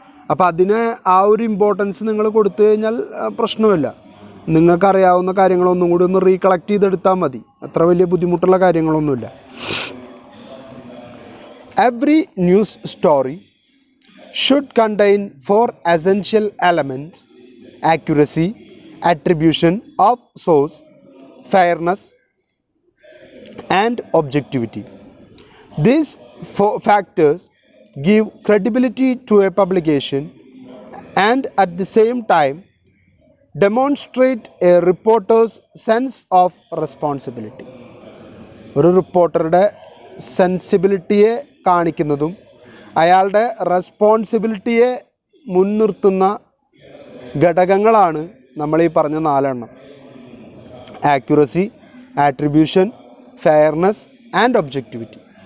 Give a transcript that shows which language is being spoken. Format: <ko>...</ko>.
<ml>അപ്പോൾ അതിന് ആ ഒരു ഇമ്പോർട്ടൻസ് നിങ്ങൾ കൊടുത്തു കഴിഞ്ഞാൽ പ്രശ്നമില്ല. നിങ്ങൾക്കറിയാവുന്ന കാര്യങ്ങളൊന്നും കൂടി ഒന്ന് റീകളക്ട് ചെയ്തെടുത്താൽ മതി. അത്ര വലിയ ബുദ്ധിമുട്ടുള്ള കാര്യങ്ങളൊന്നുമില്ല.</ml> <en>Every news story should contain 4 essential elements: accuracy, attribution of source, fairness and objectivity. These 4 factors give credibility to a publication and at the same time demonstrate a reporter's sense of responsibility.</en> <ml>ഒരു റിപ്പോർട്ടറുടെ സെൻസിബിലിറ്റിയെ കാണിക്കുന്നതും അയാളുടെ റെസ്പോൺസിബിലിറ്റിയെ മുൻനിർത്തുന്ന ഘടകങ്ങളാണ് നമ്മൾ ഈ പറഞ്ഞ 4 എണ്ണം: accuracy, attribution, fairness and objectivity.</ml>